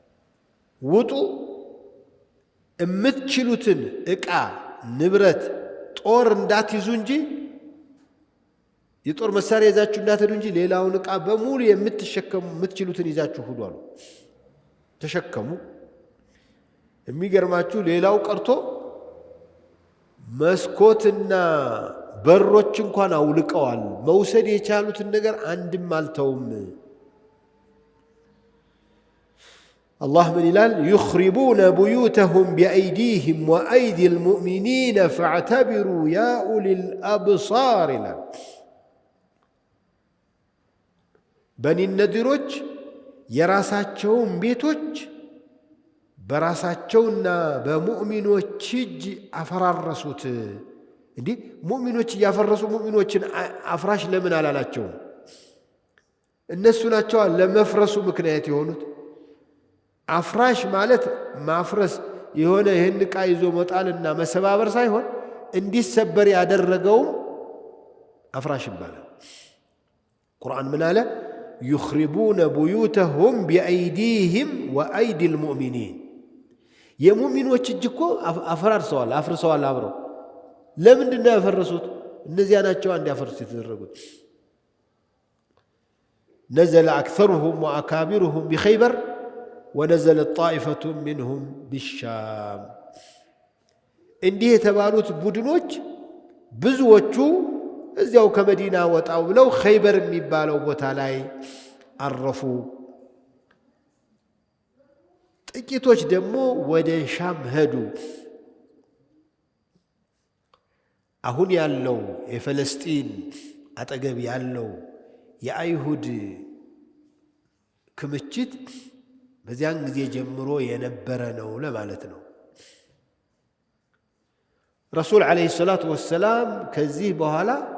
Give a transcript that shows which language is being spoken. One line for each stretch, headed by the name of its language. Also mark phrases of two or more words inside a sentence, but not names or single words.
Amharic: ውጡ እምትችሉትን ዕቃ ንብረት ጦር እንዳትይዙ እንጂ የጦር መሳሪያ ይዛችሁ እንዳትሄዱ እንጂ ሌላውን ዕቃ በሙሉ የምትችሉትን ይዛችሁ ሂዱ አሉ። ተሸከሙ። የሚገርማችሁ ሌላው ቀርቶ መስኮትና በሮች እንኳን አውልቀዋል። መውሰድ የቻሉትን ነገር አንድም አልተውም።
Arabic: الله من الآن يخربون بيوتهم بأيديهم وأيدي المؤمنين فاعتبروا يا أولي الأبصار الآن بني النذيروች
Amharic: የራሳቸውን ቤቶች በራሳቸውና በሙእሚኖች እጅ አፈራረሱት። እንዴ ሙእሚኖች ያፈረሱ ሙእሚኖችን አፍራሽ ለምን አላላቸው? እነሱ ናቸው ለመፍረሱ ምክንያት የሆኑት። አፍራሽ ማለት ማፍረስ የሆነ ይህን ዕቃ ይዞ መጣልና መሰባበር ሳይሆን እንዲሰበር ያደረገው አፍራሽ ይባላል። ቁርአን ምን አለ?
Arabic: يخربون بيوتهم بأيديهم وأيدي المؤمنين
Amharic: የሙእሚኖች እጅ እኮ አፍርሰዋል አብረው። ለምንድን ነው ያፈረሱት? እነዚያ ናቸው አንድ ያፈርሱ የተደረጉት።
Arabic: نزل أكثرهم وأكابرهم بخيبر ونزلت طائفة منهم بالشام
Amharic: እንዲህ የተባሉት ቡድኖች ብዙዎቹ እዚያው ከመዲና ወጣው ብለው ኸይበር የሚባለው ቦታ ላይ አረፉ። ጥቂቶች ደግሞ ወደ ሻም ሄዱ። አሁን ያለው የፍልስጤም አጠገብ ያለው የአይሁድ ክምችት በዚያን ጊዜ ጀምሮ የነበረ ነው ለማለት ነው።
Arabic: رسول عليه الصلاة والسلام
Amharic: ከዚህ በኋላ